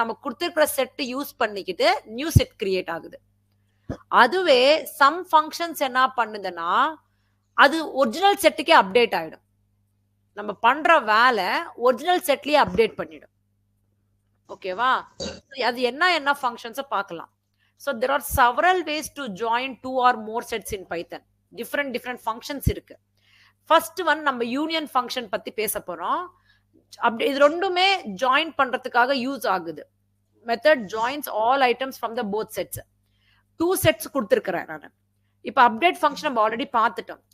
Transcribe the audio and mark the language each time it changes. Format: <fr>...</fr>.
<ta>நம்ம கொடுத்துருக்கிற set use பண்ணிக்கிட்டு நியூ செட் கிரியேட் ஆகுது. அதுவே சம் ஃபங்க்ஷன்ஸ் என்ன பண்ணுதுன்னா அது ஒரிஜினல் செட்டுக்கே அப்டேட் ஆயிடும். நம்ம பண்ற வேலை ஒரிஜினல் செட்லயே அப்டேட் பண்ணிடும். ஓகேவா? அது என்ன ஃபங்க்ஷன்ஸ் பார்க்கலாம்.</ta> <en>So there are several ways to join 2 or more sets in Python.</en> <ta>different functions இருக்கு. ஃபர்ஸ்ட் ஒன் நம்ம யூனியன் ஃபங்க்ஷன் பத்தி பேச போறோம். இது ரெண்டுமே ஜாயின் பண்றதுக்காக யூஸ் ஆகுது.</ta> <en>Method joins all items from the both sets. 2</en> <ta>sets கொடுத்துருக்கிறேன் நான். இப்போ அப்டேட் ஃபங்க்ஷன் நம்ம ஆல்ரெடி பார்த்துட்டோம்.</ta>